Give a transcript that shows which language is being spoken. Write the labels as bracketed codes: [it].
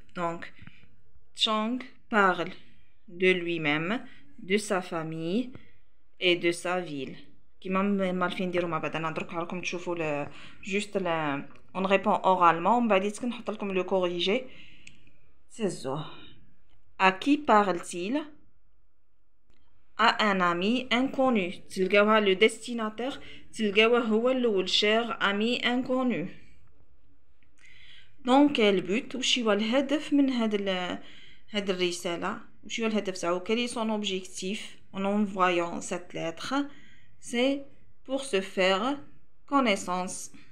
[fr] دونك Chang parle de lui-même, de sa famille et de sa ville. [ar] كيما مالفين نديرو مع بعض. انا درك راكم تشوفوا جوست [fr] on répond oralement [ar] ومن بعد نحط لكم لو كوريجي. سيزو. [fr] À qui parle-t-il؟ À un ami inconnu. [ar] تلقاوها لو destinataire تلقاوه هو الاول. [fr] cher ami inconnu. Donc quel but؟ [ar] وش هو الهدف من هاد الرسالة؟ وش هو الهدف تاعو؟ [fr] quel est son objectif en envoyant cette lettre؟ c'est pour se faire connaissance.